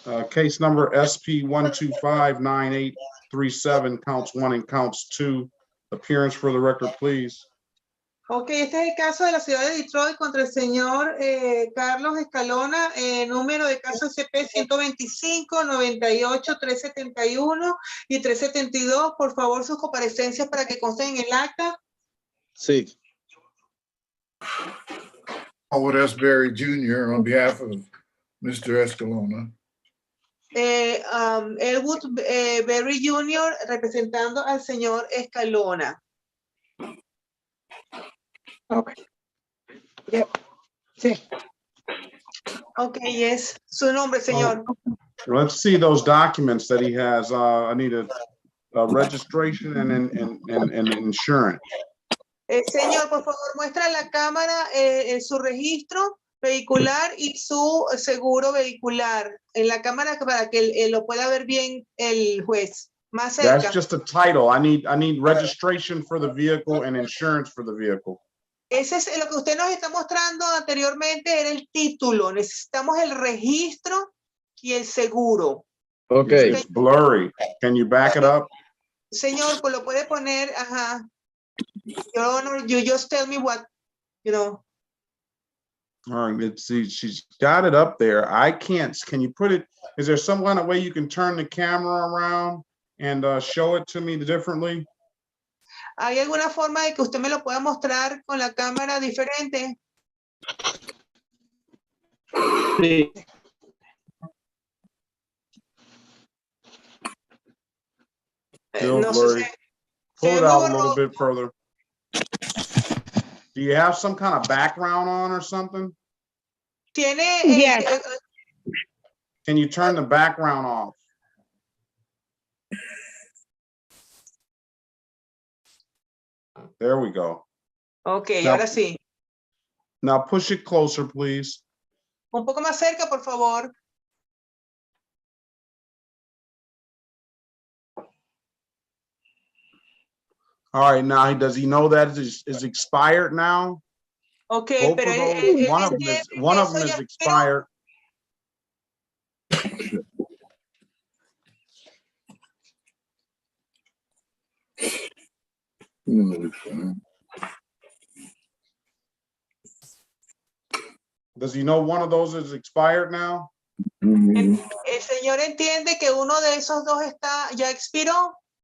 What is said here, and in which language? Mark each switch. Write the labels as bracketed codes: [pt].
[en] Case number SP1259837, counts 1 and counts 2. Appearance for the record, please. [es] Ok, este es el caso de la ciudad de Detroit contra el señor Carlos Escalona, número de caso SP 125, 98, 371 y 372. Por favor, sus comparecencias para que consten en el acta. Sí. [en] Howard S. Berry Jr. on behalf of Mr. Escalona. Elwood Berry Jr. [es] representando al señor Escalona. [en] Okay. Yep. [es] Sí. [en] Okay, yes. [es] Su nombre, señor. [en] Let's see those documents that he has. I need a registration and insurance. [es] Señor, por favor, muestra a la cámara su registro vehicular y su seguro vehicular en la cámara para que lo pueda ver bien el juez. Más cerca. [en] That's just a title. I need registration for the vehicle and insurance for the vehicle. [es] Ese es lo que usted nos está mostrando anteriormente, era el título. Necesitamos el registro y el seguro. [en] Okay. It's blurry. Can you back it up? [es] Señor, pues lo puede poner, [en] Your Honor, you just tell me what, you know. All right, let's see. She's got it up there. I can't. Can you put it? Is there some kind of way you can turn the camera around and show it to me differently? [es] ¿Hay alguna forma de que usted me lo pueda mostrar con la cámara diferente? Sí. [en] No blurry. Pull it out a little bit further. Do you have some kind of background on or something? [es] Tiene. [en] Yes. Can you turn the background off? There we go. Okay, Now, [es] ahora sí. [en] Now push it closer, please. [es] Un poco más cerca, por favor. [en] All right, now does he know that is expired now? Okay, Both [es] pero [en] of those, one of them is expired. Does he know one of those is expired now? [es] ¿El señor entiende que uno de esos dos ya expiró?